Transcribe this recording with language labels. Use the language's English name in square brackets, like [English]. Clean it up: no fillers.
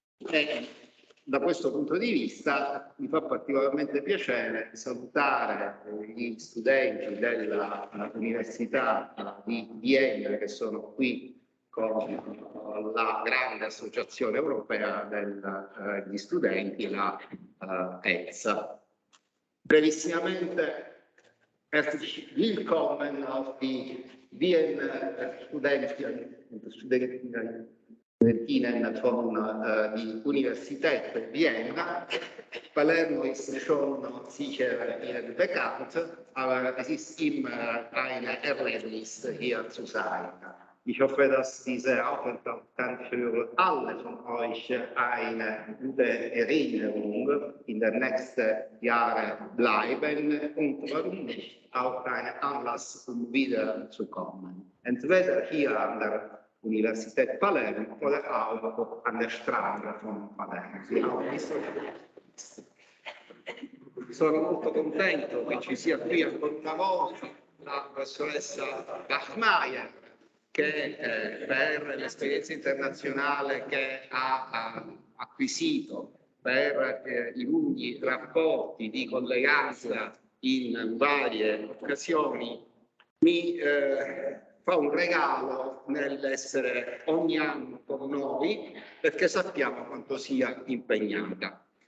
[Italian] E da questo punto di vista mi fa particolarmente piacere salutare gli studenti dell'Università di Vienna che sono qui con la grande associazione europea degli studenti, la ETSA. Brevissimamente, [German] herzlich willkommen auf die Wien Studentinnen von die Universität Vienna. Palermo ist schon sicher Ihnen bekannt, aber es ist immer ein Erlebnis, hier zu sein. Ich hoffe, dass dieser Aufenthalt kann für alle von euch eine gute Erinnerung in den nächsten Jahren bleiben und warum nicht auch ein Anlass, um wiederzukommen. Entweder hier an der Universität Palermo oder auch an der Strada von Palermo. [Italian] Sono molto contento che ci sia qui ancora una volta la professoressa Bachmaier, che per l'esperienza internazionale che ha acquisito, per i lunghi rapporti di colleganza in varie occasioni, mi fa un regalo nell'essere ogni anno con noi, perché sappiamo quanto sia impegnata.